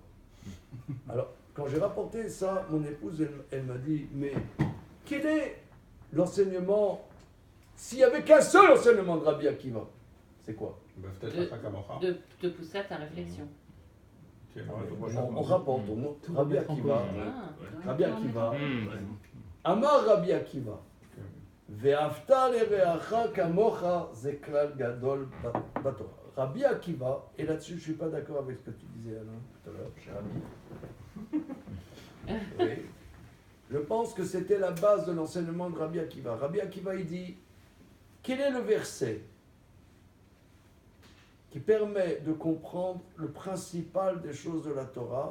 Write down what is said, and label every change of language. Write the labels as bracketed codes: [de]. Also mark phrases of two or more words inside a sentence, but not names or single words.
[fr] Alors, quand j'ai rapporté ça, mon épouse, elle m'a dit, mais quel est l'enseignement, s'il n'y avait qu'un seul enseignement de Rabbi Akiva, c'est quoi? De te pousser à ta réflexion. On rapporte Rabbi Akiva, Amar Rabbi Akiva, [he] ואהבת לרעך כמוך זה כלל גדול בתורה. [fr] Rabbi Akiva, et là-dessus je ne suis pas d'accord avec ce que tu disais Alain tout à l'heure, cher ami. Oui. Je pense que c'était la base de l'enseignement de Rabbi Akiva. Rabbi Akiva, il dit, quel est le verset qui permet de comprendre le principal des choses de la Torah?